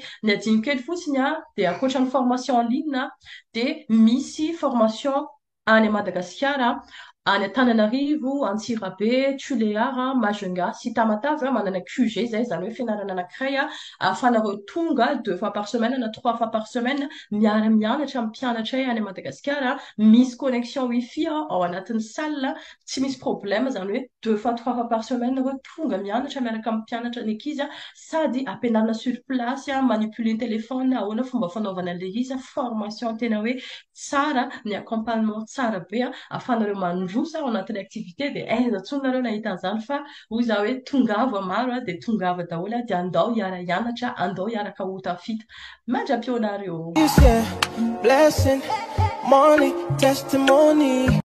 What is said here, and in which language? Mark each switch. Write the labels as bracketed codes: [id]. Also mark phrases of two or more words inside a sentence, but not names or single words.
[mg] Ny adiny kely fotsiny dia ankoatra ny [fr] formation en ligne [mg] dia misy formation any Madagasikara any Antananarivo, Antsirabe, Tuléar, Majunga sy Tamatave manana QG izay izany hoe fianarana anankiray ahafahanareo tonga 2 [fr] fois par semaine [mg] na 3 [fr] fois par semaine [mg] miara-mianatra amin'ny mpianatra any Madagasikara. Misy connexion wifi ao anatin'ny salle tsy misy problème izany hoe 2 fois 3 [fr] fois par semaine [mg] nareo tonga mianatra miaraka amin'ny mpianatra ny ankizy sady ampianarina [fr] sur place [mg] manipuler ny téléphone ahoana fomba fanaovana an'ilay izy formation tena hoe tsara ny accompagnement tsara be ahafahanareo mandrosa ao anatin'ny activité dia aiza tsony nareo nahita an'izany fa hoy za hoe tongava maro dia tongava daholo dia andao hiara-hianatra andao hiaraka ho tafita mandra-pionareo. [en] Blessing, money, testimony.